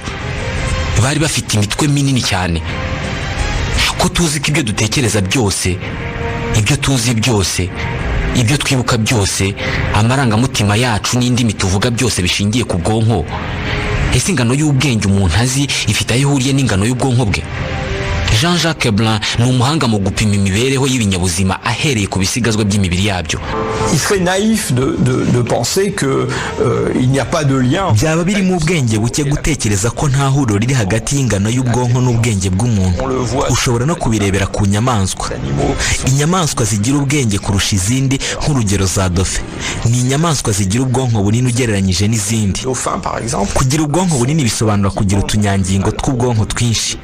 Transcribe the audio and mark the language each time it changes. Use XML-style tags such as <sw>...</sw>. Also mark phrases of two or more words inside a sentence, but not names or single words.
<rw>Bari bafite imitwe minini cyane. Ko tuzi ko ibyo dutekereza byose, ibyo tuzi byose, ibyo twibuka byose, amarangamutima yacu n'indimi tuvuga byose bishingiye ku bwonko. Ese ingano y'ubwenge umuntu azi ifite aho ihuriye n'ingano y'ubwonko bwe? Jean-Jacques Blanc ni umuhanga mu gupima imibereho y'ibinyabuzima ahereye ku bisigazwa by'imibiri yabyo.</rw> <fr>Il serait naïf de penser que il n'y a pas de lien.</fr> <rw>Byaba biri mu ubwenge buke gutekereza ko nta huriro riri hagati y'ingano y'ubwonko n'ubwenge bw'umuntu. Ushobora no kubirebera ku nyamaswa. Inyamaswa zigira ubwenge kurusha izindi, nk'urugero za dauphin, ni inyamaswa zigira ubwonko bunini ugereranyije n'izindi. Kugira ubwonko bunini bisobanura kugira utunyangingo tw'ubwonko twinshi.</rw>